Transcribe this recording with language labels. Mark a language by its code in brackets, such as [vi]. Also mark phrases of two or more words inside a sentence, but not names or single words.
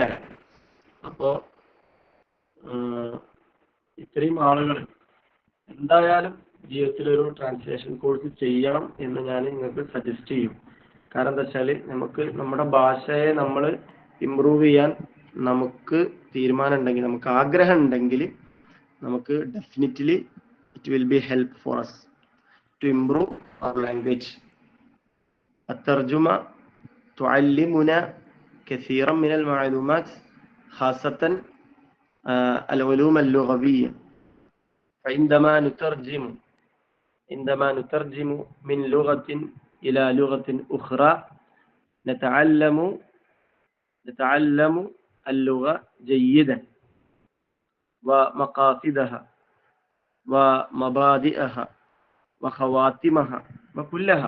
[ml] അപ്പോൾ ഇത്രയും ആളുകൾ എന്തായാലും ജീവിതത്തിൽ ഒരു [en] translation course [ml] ചെയ്യണം എന്ന് ഞാൻ നിങ്ങൾക്ക് സജസ്റ്റ് ചെയ്യും. കാരണം എന്താ വെച്ചാൽ നമുക്ക് നമ്മുടെ ഭാഷയെ നമ്മൾ ഇമ്പ്രൂവ് ചെയ്യാൻ നമുക്ക് തീരുമാനം ഉണ്ടെങ്കിൽ, നമുക്ക് ആഗ്രഹം ഉണ്ടെങ്കിൽ, നമുക്ക് [en] definitely it will be help for us to improve our language. [ar] الترجمة تعلمنا كثيرا من المعلومات، خاصة العلوم اللغوية. فعندما نترجم من لغة إلى لغة أخرى نتعلم اللغة جيدا ومقاصدها ومبادئها وخواتمها وكلها.